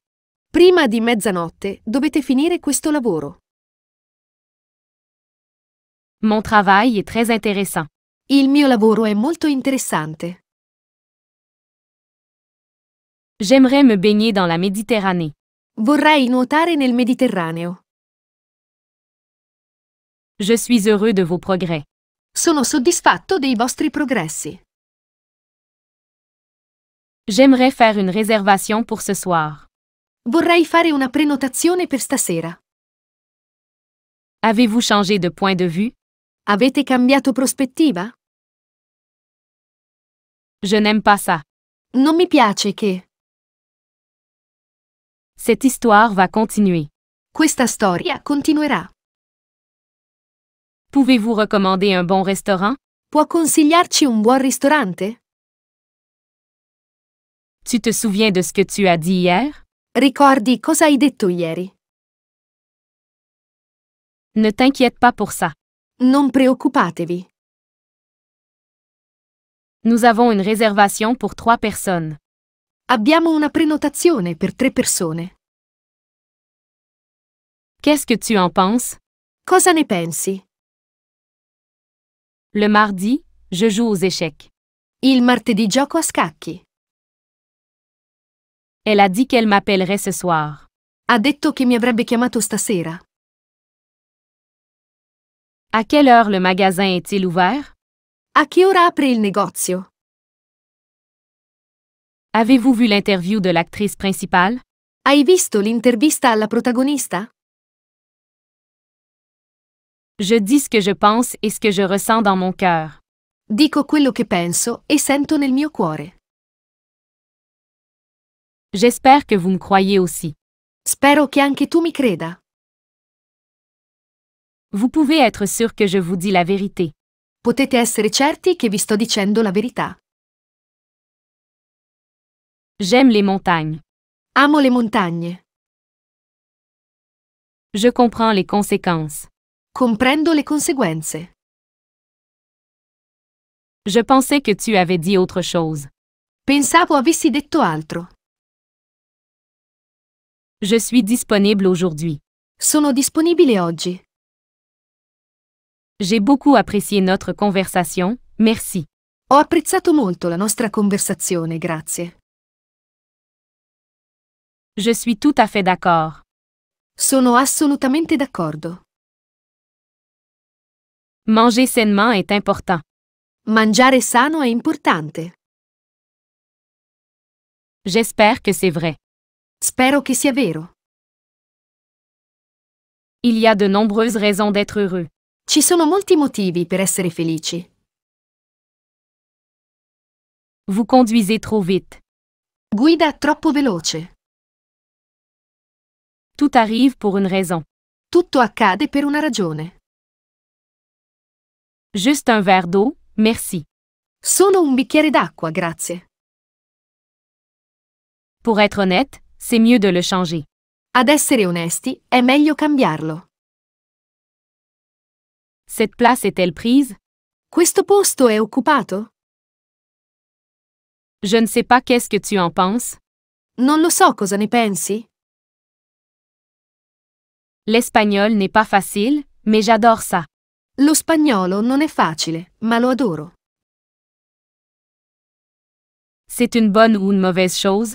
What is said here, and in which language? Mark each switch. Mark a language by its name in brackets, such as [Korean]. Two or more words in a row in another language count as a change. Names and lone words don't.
[Italian] Prima di mezzanotte dovete finire questo lavoro. [French] Mon travail est très intéressant. [Italian] Il mio lavoro è molto interessante. [French] J'aimerais me baigner dans la Méditerranée. [Italian] Vorrei nuotare nel Mediterraneo. [French] Je suis heureux de vos progrès. [Italian] Sono soddisfatto dei vostri progressi. [French] J'aimerais faire une réservation pour ce soir. [Italian] Vorrei fare una prenotazione per stasera. [French] Avez-vous changé de point de vue? [Italian] Avete cambiato prospettiva? [French] Je n'aime pas ça. [Italian] Non mi piace che. [French] Cette histoire va continuer. [Italian] Questa storia continuerà. [French] Pouvez-vous recommander un bon restaurant? [Italian] Può consigliarci un buon ristorante? [French] Tu te souviens de ce que tu as dit hier? [Italian] Ricordi cosa hai detto ieri? [French] Ne t'inquiète pas pour ça. [Italian] Non preoccupatevi. [French] Nous avons une réservation pour 3 personnes. [Italian] Abbiamo una prenotazione per 3 persone. [French] Qu'est-ce que tu en penses? [Italian] Cosa ne pensi? [French] Le mardi, je joue aux échecs. [Italian] Il martedì gioco a scacchi. [French] Elle a dit qu'elle m'appellerait ce soir. [Italian] Ha detto che mi avrebbe chiamato stasera. [French] À quelle heure le magasin est-il ouvert? [Italian] A che ora apre il negozio? [French] Avez-vous vu l'interview de l'actrice principale? [Italian] Hai visto l'intervista alla protagonista? [French] Je dis ce que je pense et ce que je ressens dans mon cœur. [Italian] Dico quello che penso e sento nel mio cuore. [French] J'espère que vous me croyez aussi. [Italian] Spero che anche tu mi creda. [French] Vous pouvez être sûr que je vous dis la vérité. [Italian] Potete essere certi che vi sto dicendo la verità. [French] J'aime les montagnes. [Italian] Amo le montagne. [French] Je comprends les conséquences. [Italian] Comprendo le conseguenze. [French] Je pensais que tu avais dit autre chose. [Italian] Pensavo avessi detto altro. [French] Je suis disponible aujourd'hui. [Italian] Sono disponibile oggi. [French] J'ai beaucoup apprécié notre conversation, merci. [Italian] Ho apprezzato molto la nostra conversazione, grazie. [French] Je suis tout à fait d'accord. [Italian] Sono assolutamente d'accordo. [French] Manger sainement est important. [Italian] Mangiare sano è importante. [French] J'espère que c'est vrai. [Italian] Spero che sia vero. [French] Il y a de nombreuses raisons d'être heureux. [Italian] Ci sono molti motivi per essere felici. [French] Vous conduisez trop vite. [Italian] Guida troppo veloce. [French] Tout arrive pour une raison. [Italian] Tutto accade per una ragione. [French] Juste un verre d'eau, merci. [Italian] Solo un bicchiere d'acqua, grazie. [French] Pour être honnête, c'est mieux de le changer. [Italian] Ad essere onesti, è meglio cambiarlo. [French] Cette place est-elle prise? [Italian] Questo posto è occupato? [French] Je ne sais pas qu'est-ce que tu en penses. [Italian] Non lo so cosa ne pensi. [French] L'espagnol n'est pas facile, mais j'adore ça. [Italian] Lo spagnolo non è facile, ma lo adoro. [French] C'est une bonne ou une mauvaise chose?